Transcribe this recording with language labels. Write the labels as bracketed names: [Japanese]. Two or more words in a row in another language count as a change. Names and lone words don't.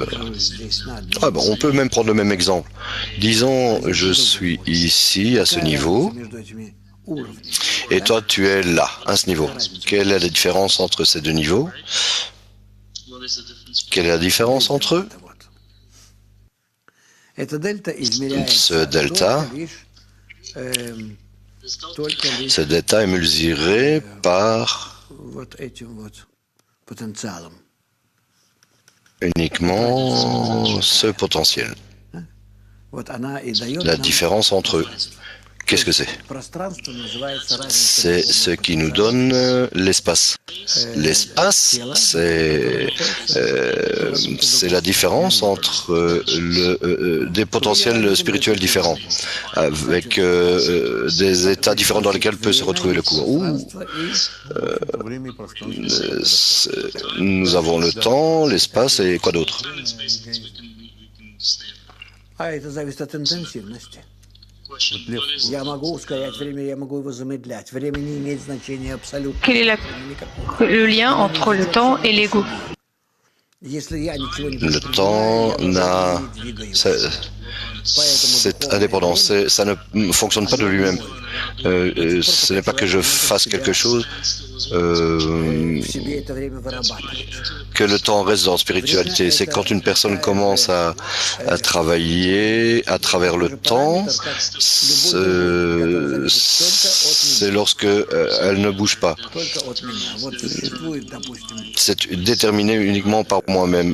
[French] on peut même prendre le même exemple. Disons, je suis ici, à ce niveau, [Russian] между этими уровнями. [French] et toi, tu es là, à ce niveau. Quelle est la différence entre ces deux niveaux? Quelle est la différence entre eux? [Russian] Вот. Это дельта измеряется [French] Ce delta, [Russian] только лишь [French] ce delta est mesuré par [Russian] вот этим вот потенциалом. [French] uniquement ce potentiel. [Russian] Вот она и дает [French] La [Russian] нам [French] différence entre eux. Qu'est-ce que c'est? [Russian] пространство, называется [French] C'est ce qui nous donne l'espace. L'espace, c'est la différence entre des potentiels spirituels différents, avec des états différents dans lesquels peut se retrouver le cours. [Russian] Время и пространство. [French] Nous avons le temps, l'espace et quoi d'autre? [Russian] А это зависит от интенсивности. Вот Лев, Я могу ускорять время, я могу его замедлять. Время не имеет значения абсолютно. [French] Quel est le lien entre le temps et l'ego? [Russian] Если я ничего не [French] Le temps n'a... C'est indépendant, ça ne fonctionne pas de lui-même. Ce n'est pas que je fasse quelque chose, [Russian] в себе это время вырабатывает. [French] que le temps reste dans la spiritualité. C'est quand une personne commence à travailler à travers le temps, c'est lorsque elle ne bouge pas. C'est déterminé uniquement par moi-même.